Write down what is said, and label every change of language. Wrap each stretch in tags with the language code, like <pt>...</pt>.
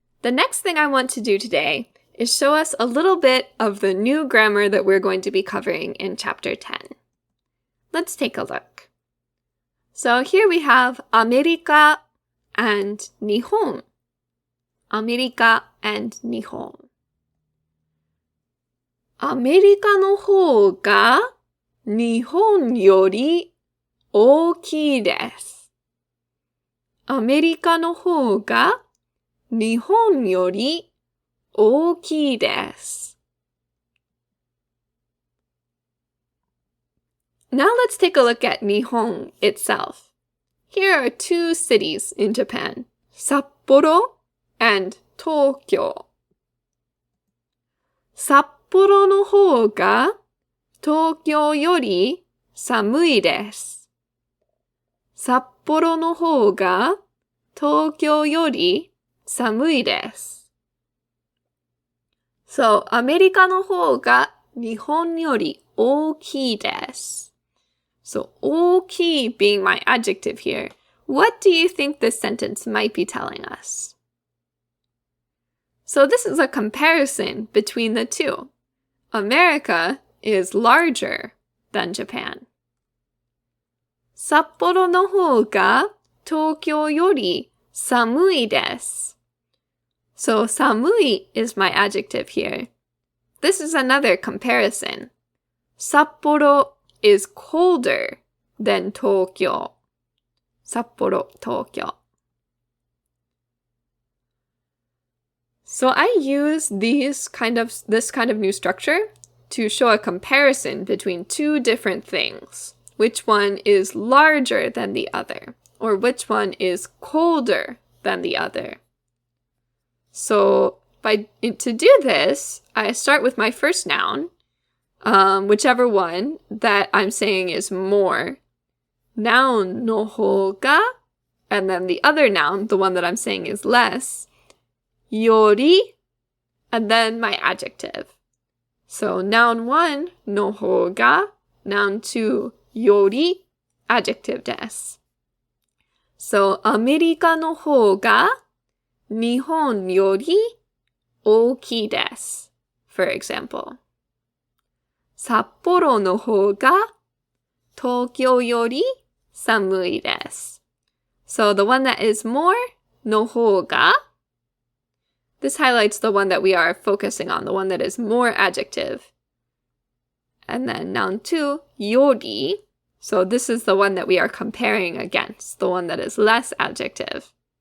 <en>The next thing I want to do today is show us a little bit of the new grammar that we're going to be covering in Chapter 10. Let's take a look. So here we have アメリカ and 日本.</en> <ja>アメリカ and 日本. アメリカの方が日本より大きいです。アメリカの方が日本より大きいです。</ja> <en>Now let's take a look at Nihon itself. Here are two cities in Japan, Sapporo and Tokyo.</en> <ja>札幌の方が東京より寒いです。札幌の方が東京より寒いです。 So, アメリカの方が日本より大きいです。</ja> <en>So, 大きい being my adjective here. What do you think this sentence might be telling us? So this is a comparison between the two. America is larger than Japan.</en> <ja>札幌の方が東京より寒いです。</ja> <en>So 寒い is my adjective here. This is another comparison. 札幌 is colder than Tokyo.</en> <ja>札幌、東京.</ja> <en>So I use this kind of new structure to show a comparison between two different things. Which one is larger than the other, or which one is colder than the other. So to do this, I start with my first noun, whichever one that I'm saying is more. Noun noほうが, and then the other noun, the one that I'm saying is less, より, and then my adjective. So noun 1, のほうが, noun 2, より, adjective です。</en> <ja>So アメリカの方が日本より大きいです。</ja> <en>For example.</en> <ja>札幌の方が東京より寒いです。</ja> <en>So the one that is more, の方が. This highlights the one that we are focusing on, the one that is more adjective. And then noun 2, より. So this is the one that we are comparing against, the one that is less adjective.</en>